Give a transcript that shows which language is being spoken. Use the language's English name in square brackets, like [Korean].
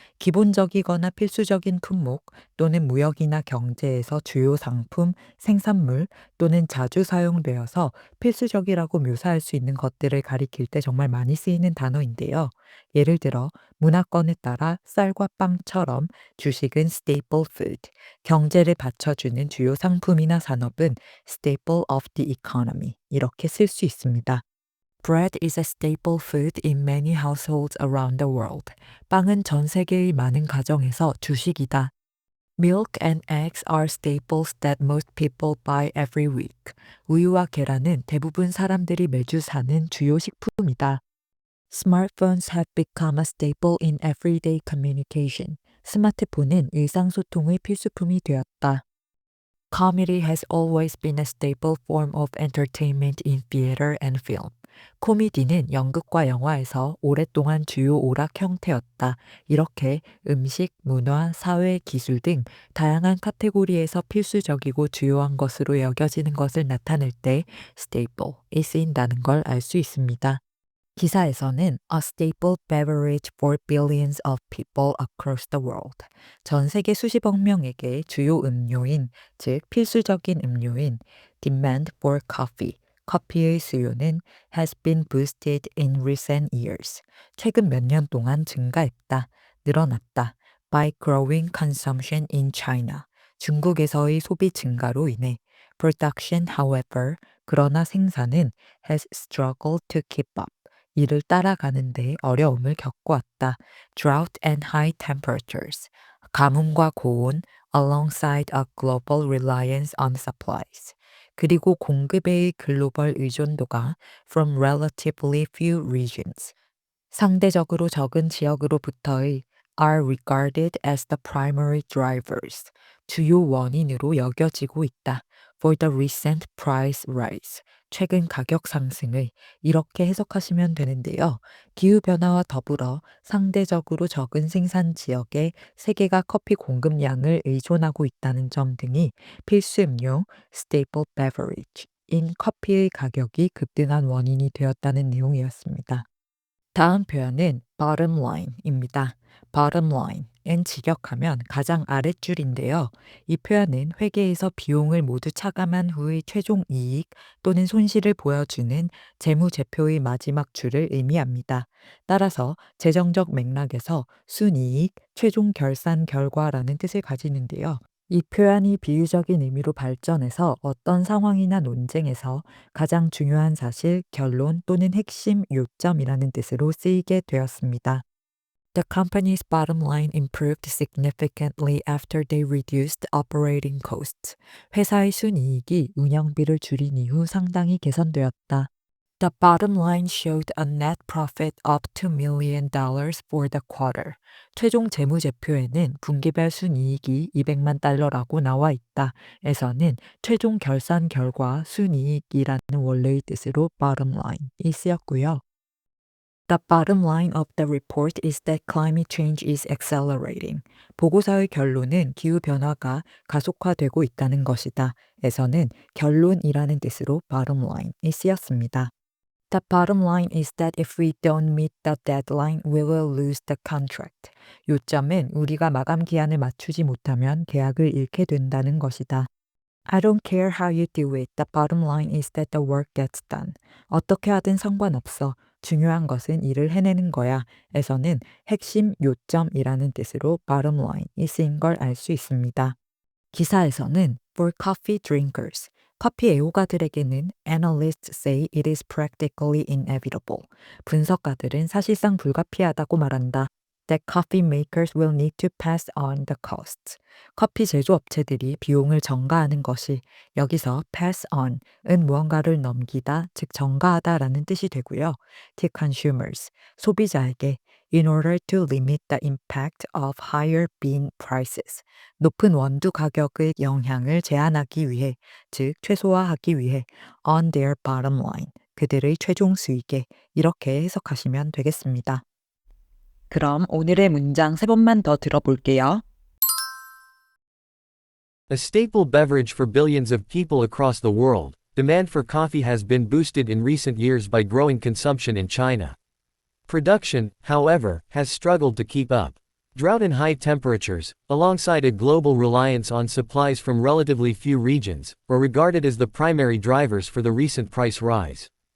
[Korean] 기본적이거나 필수적인 품목 또는 무역이나 경제에서 주요 상품, 생산물, 또는 자주 사용되어서 필수적이라고 묘사할 수 있는 것들을 가리킬 때 정말 많이 쓰이는 단어인데요. 예를 들어 문화권에 따라 쌀과 빵처럼 주식은 staple food, 경제를 받쳐주는 주요 상품이나 산업은 [English] staple of the economy [Korean] 이렇게 쓸 수 있습니다. [English] Bread is a staple food in many households around the world. [Korean] 빵은 전 세계의 많은 가정에서 주식이다. [English] Milk and eggs are staples that most people buy every week. [Korean] 우유와 계란은 대부분 사람들이 매주 사는 주요 식품이다. [English] Smartphones have become a staple in everyday communication. [Korean] 스마트폰은 일상소통의 필수품이 되었다. [English] Comedy has always been a staple form of entertainment in theater and film. [Korean] 코미디는 연극과 영화에서 오랫동안 주요 오락 형태였다. 이렇게 음식, 문화, 사회, 기술 등 다양한 카테고리에서 필수적이고 주요한 것으로 여겨지는 것을 나타낼 때 staple이 쓰인다는 걸 알 수 있습니다. 기사에서는 [English] a staple beverage for billions of people across the world. [Korean] 전 세계 수십억 명에게 주요 음료인, 즉 필수적인 음료인 [English] demand for coffee, [Korean] 커피의 수요는 [English] has been boosted in recent years. [Korean] 최근 몇 년 동안 증가했다, 늘어났다. [English] by growing consumption in China. [Korean] 중국에서의 소비 증가로 인해 [English] production, however, [Korean] 그러나 생산은 [English] has struggled to keep up. [Korean] 이를 따라가는데 어려움을 겪어왔다. [English] Drought and high temperatures. [Korean] 가뭄과 고온 [English] alongside a global reliance on supplies. [Korean] 그리고 공급의 글로벌 의존도가 [English] from relatively few regions. [Korean] 상대적으로 적은 지역으로부터의 [English] are regarded as the primary drivers. [Korean] 주요 원인으로 여겨지고 있다. [English] For the recent price rise. [Korean] 최근 가격 상승을 이렇게 해석하시면 되는데요. 기후변화와 더불어 상대적으로 적은 생산 지역에 세계가 커피 공급량을 의존하고 있다는 점 등이 필수 음료 staple beverage 인 커피의 가격이 급등한 원인이 되었다는 내용이었습니다. 다음 표현은 bottom line입니다. bottom line은 직역하면 가장 아랫줄인데요. 이 표현은 회계에서 비용을 모두 차감한 후의 최종 이익 또는 손실을 보여주는 재무제표의 마지막 줄을 의미합니다. 따라서 재정적 맥락에서 순이익, 최종 결산 결과라는 뜻을 가지는데요. 이 표현이 비유적인 의미로 발전해서 어떤 상황이나 논쟁에서 가장 중요한 사실, 결론 또는 핵심 요점이라는 뜻으로 쓰이게 되었습니다. [English] The company's bottom line improved significantly after they reduced operating costs. [Korean] 회사의 순이익이 운영비를 줄인 이후 상당히 개선되었다. [English] The bottom line showed a net profit of $2 million for the quarter. [Korean] 최종 재무제표에는 분기별 순이익이 200만 달러라고 나와 있다. 에서는 최종 결산 결과 순이익이라는 원래의 뜻으로 bottom line이 쓰였고요. [English] The bottom line of the report is that climate change is accelerating. [Korean] 보고서의 결론은 기후변화가 가속화되고 있다는 것이다. 에서는 결론이라는 뜻으로 bottom line이 쓰였습니다. [English] The bottom line is that if we don't meet the deadline, we will lose the contract. [Korean] 요점은 우리가 마감 기한을 맞추지 못하면 계약을 잃게 된다는 것이다. [English] I don't care how you do it. The bottom line is that the work gets done. [Korean] 어떻게 하든 상관없어. 중요한 것은 일을 해내는 거야 에서는 핵심 요점이라는 뜻으로 bottom line이 쓰인 걸 알 수 있습니다. 기사에서는 [English] for coffee drinkers, [Korean] 커피 애호가들에게는 [English] analysts say it is practically inevitable. [Korean] 분석가들은 사실상 불가피하다고 말한다. [English] That coffee makers will need to pass on the costs. [Korean] 커피 제조업체들이 비용을 전가하는 것이 여기서 pass on은 무언가를 넘기다, 즉 전가하다라는 뜻이 되고요. [English] To consumers, [Korean] 소비자에게 [English] in order to limit the impact of higher bean prices. [Korean] 높은 원두 가격의 영향을 제한하기 위해, 즉 최소화하기 위해 [English] on their bottom line, [Korean] 그들의 최종 수익에 이렇게 해석하시면 되겠습니다. 그럼 오늘의 문장 3번만 더 들어볼게요. [English] A staple beverage for billions of people across the world, demand for coffee has been boosted in recent years by growing consumption in China. Production, however, has struggled to keep up. Drought and high temperatures, alongside a global reliance on supplies from relatively few regions, are regarded as the primary drivers for the recent price rise.